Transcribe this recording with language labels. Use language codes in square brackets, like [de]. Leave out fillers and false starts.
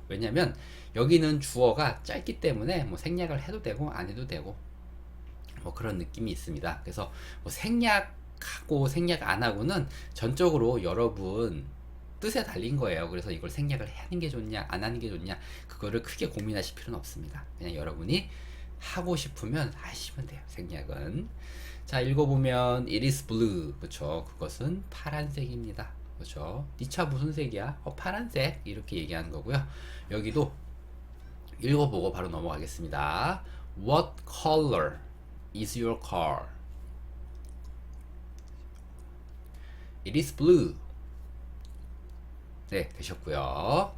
[ko] 왜냐면 여기는 주어가 짧기 때문에 뭐 생략을 해도 되고 안 해도 되고 뭐 그런 느낌이 있습니다. 그래서 뭐 생략하고 생략 안 하고는 전적으로 여러분 뜻에 달린 거예요. 그래서 이걸 생략을 하는 게 좋냐, 안 하는 게 좋냐, 그거를 크게 고민하실 필요는 없습니다. 그냥 여러분이 하고 싶으면 하시면 돼요. 생략은. 자, 읽어보면 [en] it is blue. [ko] 그쵸? 그것은 파란색입니다. 그쵸? 네 차 무슨 색이야? 파란색. 이렇게 얘기하는 거고요. 여기도 읽어보고 바로 넘어가겠습니다. [en] What color is your car? It is blue. [ko] 네, 되셨고요.